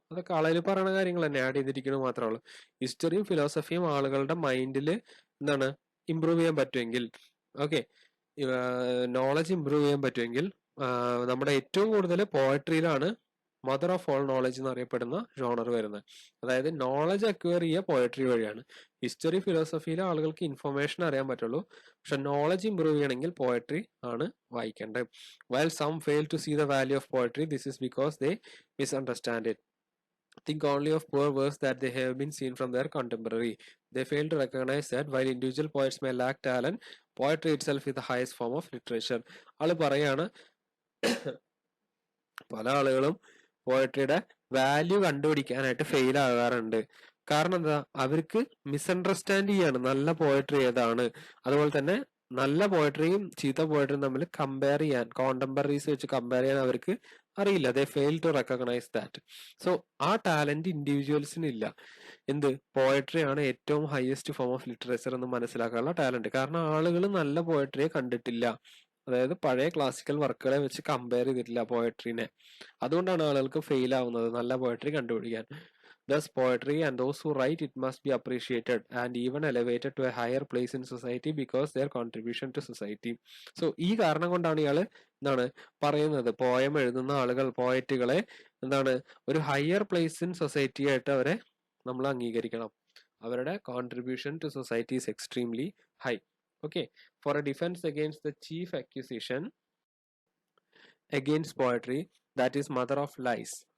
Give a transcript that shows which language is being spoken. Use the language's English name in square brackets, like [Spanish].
[Malayalam] അതൊക്കെ ആളതിൽ പറയുന്ന കാര്യങ്ങൾ തന്നെ ആഡ് ചെയ്തിരിക്കുന്നത് മാത്രമേ ഉള്ളൂ. ഹിസ്റ്ററിയും ഫിലോസഫിയും ആളുകളുടെ മൈൻഡിൽ എന്താണ് ഇംപ്രൂവ് ചെയ്യാൻ പറ്റുമെങ്കിൽ, ഓക്കെ, നോളജ് ഇംപ്രൂവ് ചെയ്യാൻ പറ്റുമെങ്കിൽ നമ്മുടെ ഏറ്റവും കൂടുതൽ പോയട്രിയിലാണ് [English] mother of all knowledge [Malayalam] എന്ന് അറിയപ്പെടുന്ന ജോണർ വരുന്നത്. അതായത് നോളജ് അക്വയർ ചെയ്യുക പോയട്രി വഴിയാണ്. ഹിസ്റ്ററി ഫിലോസഫിയിലെ ആളുകൾക്ക് ഇൻഫർമേഷൻ അറിയാൻ പറ്റുള്ളൂ, പക്ഷെ നോളജ് ഇംപ്രൂവ് ചെയ്യണമെങ്കിൽ പോയട്രി ആണ് വായിക്കേണ്ടത്. [English] While some fail to see the value of poetry, this is because they misunderstand it. Think only of poor works that they have been seen from their contemporary. They fail to recognize that while individual poets may lack talent, poetry itself is the highest form of literature. [Malayalam] ആള് പറയാണ് പല ആളുകളും പോയട്രിയുടെ value കണ്ടുപിടിക്കാനായിട്ട് fail ആകാറുണ്ട്. കാരണം എന്താ, അവർക്ക് misunderstand ചെയ്യാണ് നല്ല പോയട്രി ഏതാണ്. അതുപോലെ തന്നെ നല്ല പോയട്രിയും ചീത്ത പോയട്രിയും തമ്മിൽ കമ്പയർ ചെയ്യാൻ, കോണ്ടംപററീസ് വെച്ച് കമ്പയർ ചെയ്യാൻ അവർക്ക് അറിയില്ല. [English] They fail to recognize that. So [Malayalam] ആ ടാലന്റ് ഇൻഡിവിജ്വൽസിന് ഇല്ല. എന്ത്, പോയട്രി ആണ് ഏറ്റവും [English] highest form of literature [Malayalam] എന്ന് മനസ്സിലാക്കാനുള്ള ടാലന്റ്. കാരണം ആളുകൾ നല്ല പോയട്രിയെ കണ്ടിട്ടില്ല, അതായത് പഴയ ക്ലാസിക്കൽ വർക്കുകളെ വെച്ച് കമ്പയർ ചെയ്തിട്ടില്ല പോയട്രീനെ. അതുകൊണ്ടാണ് ആളുകൾക്ക് ഫെയിൽ ആവുന്നത് നല്ല പോയട്രി കണ്ടുപിടിക്കാൻ. [English] Thus, poetry and those who write it must be appreciated and even elevated to a higher place in society because their contribution to society. [Malayalam] So, ഈ കാരണം കൊണ്ടാണ് ഇയാള് എന്താണ് പറയുന്നത്, പോയം എഴുതുന്ന ആളുകൾ, പോയറ്റുകളെ എന്താണ് ഒരു [English] higher place in society [Malayalam] ആയിട്ട് അവരെ നമ്മൾ അംഗീകരിക്കണം. [English] അവരുടെ contribution to society is extremely high. Okay. For a defence against the chief accusation against poetry that is mother of lies.